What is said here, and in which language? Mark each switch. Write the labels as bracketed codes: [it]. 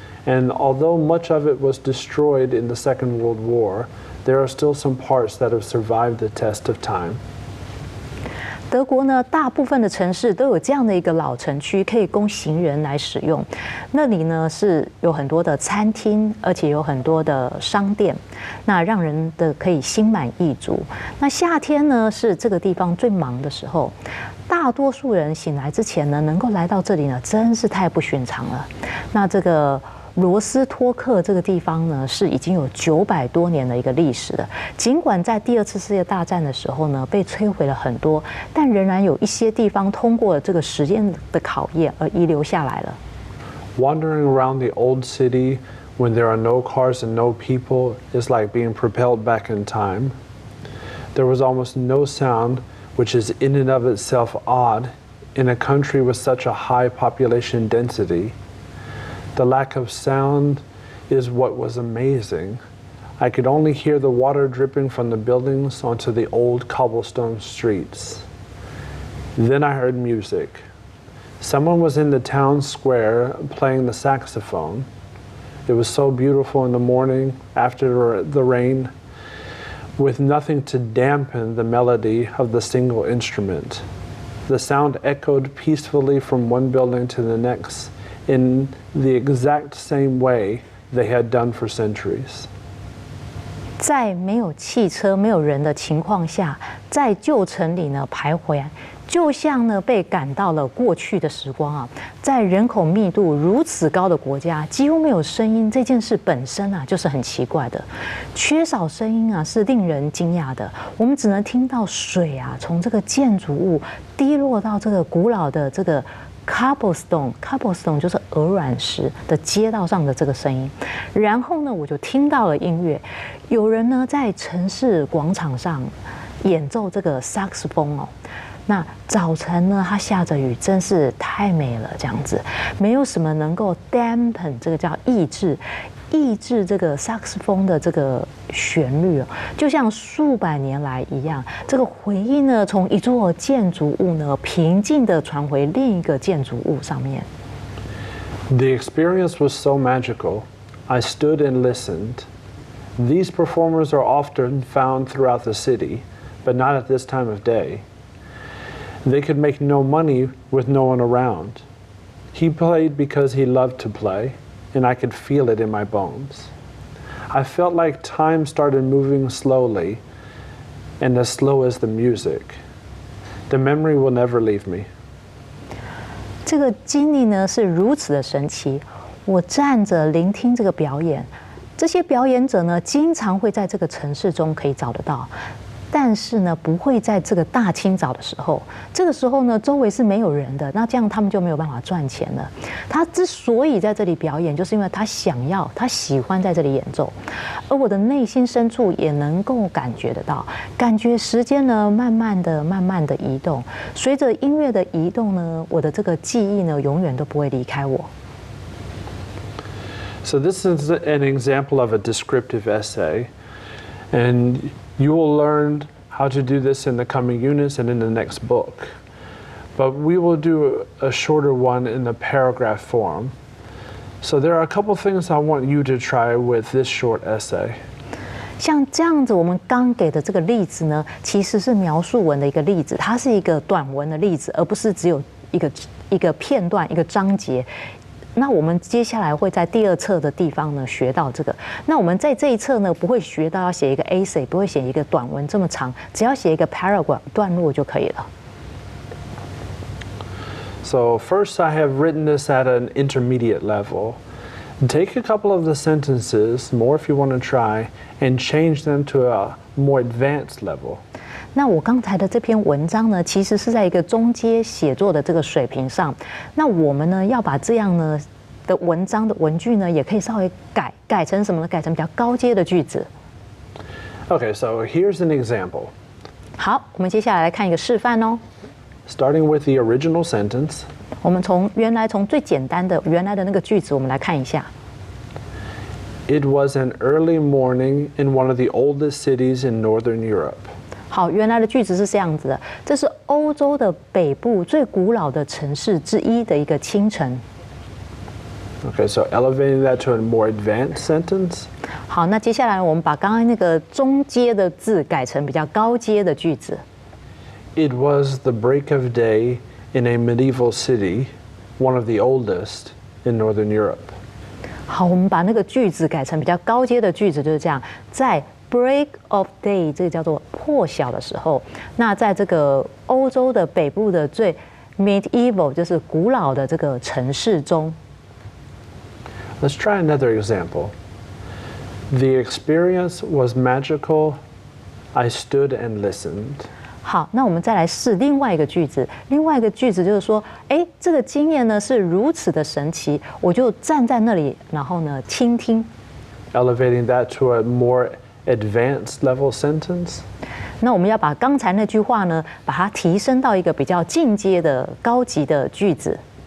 [en] And although much of it was destroyed in the Second World War, there are still some parts that have survived the test of time. [zh] 德国呢，大部分的城市都有这样的一个老城区，可以供行人来使用。那里呢是有很多的餐厅，而且有很多的商店，那让人的可以心满意足。那夏天呢是这个地方最忙的时候，大多数人醒来之前呢，能够来到这里呢，真是太不寻常了。那这个罗斯托克这个地方呢，是已经有900多年的一个历史了。尽管在第2次世界大战的时候呢，被摧毁了很多，但仍然有一些地方通过了这个时间的考验而遗留下来了。 [en] Wandering around the old city when there are no cars and no people is like being propelled back in time. There was almost no sound, which is in and of itself odd in a country with such a high population density. The lack of sound is what was amazing. I could only hear the water dripping from the buildings onto the old cobblestone streets. Then I heard music. Someone was in the town square playing the saxophone. It was so beautiful in the morning after the rain, with nothing to dampen the melody of the single instrument. The sound echoed peacefully from one building to the next in the exact same way they had done for centuries. [zh] 在没有汽车、没有人的情况下，在旧城里呢徘徊，就像呢被赶到了过去的时光啊。在人口密度如此高的国家，几乎没有声音，这件事本身啊就是很奇怪的。缺少声音啊是令人惊讶的，我们只能听到水啊从这个建筑物滴落到这个古老的这个cobblestone 就是鹅卵石的街道上的这个声音，然后呢，我就听到了音乐，有人呢在城市广场上演奏这个萨克斯风哦。那早晨呢，它下着雨，真是太美了，这样子，没有什么能够 dampen 这个叫抑制这个萨克斯风的这个旋律哦，就像数百年来一样，这个回音呢，从一座建筑物呢，平静地传回另一个建筑物上面。 [en] The experience was so magical. I stood and listened. These performers are often found throughout the city, but not at this time of day. They could make no money with no one around. He played because he loved to play, and I could feel it in my bones. I felt like time started moving slowly, and as slow as the music. The memory will never leave me. [zh] 这个经历呢是如此的神奇，我站着聆听这个表演，这些表演者呢经常会在这个城市中可以找得到。但是呢，不会在这个大清早的时候，这个时候呢，周围是没有人的，那这样他们就没有办法赚钱了。他之所以在这里表演，就是因为他他喜欢在这里演奏，而我的内心深处也能够感觉得到，感觉时间呢，慢慢的移动，随着音乐的移动呢，我的这个记忆呢，永远都不会离开我。 [en] So this is an example of a descriptive essay, and you will learn how to do this in the coming units and in the next book. But we will do a shorter one in the paragraph form. So there are a couple things I want you to try with this short essay. [zh] 像这样子，我们刚给的这个例子呢，其实是描述文的一个例子，它是一个短文的例子，而不是只有一个片段、一个章节。那我们接下来会在第2册的地方呢学到这个。那我们在这一册呢不会学到要写一个 essay， 不会写一个短文这么长，只要写一个 paragraph 段落就可以了。 [en] So first I have written this at an intermediate level. Take a couple of the sentences, more if you want to try, and change them to a more advanced level. [zh] 那我刚才的这篇文章呢，其实是在一个中阶写作的这个水平上。那我们呢，要把这样呢的文章的文句呢，也可以稍微改成什么呢？改成比较高阶的句子。 [en] Okay, so here's an example. [zh] 好，我们接下来来看一个示范哦。 [en] Starting with the original sentence. [zh] 我们从最简单的原来的那个句子，我们来看一下。 [en] It was an early morning in one of the oldest cities in Northern Europe. [zh] 好，原来的句子是这样子的，这是欧洲的北部最古老的城市之一的一个清晨。 [en] Okay, so elevating that to a more advanced sentence. [zh] 好，那接下来我们把刚刚那个中阶的字改成比较高阶的句子。 [en] It was the break of day in a medieval city, one of the oldest in Northern Europe. [zh] 好，我们把那个句子改成比较高阶的句子，就是这样，在 [en] break of day [zh] 这个叫做破晓的时候，那在这个欧洲的北部的最 medieval 就是古老的这个城市中。 [en] Let's try another example. The experience was magical. I stood and listened. [zh] 好，那我们再来试另外一个句子。另外一个句子就是说，哎，这个经验呢是如此的神奇，我就站在那里，然后呢倾听。 [en] Elevating that to a more advanced level sentence. [zh] 那我们要把刚才那句话呢，把它提升到一个比较进阶的高级的句子。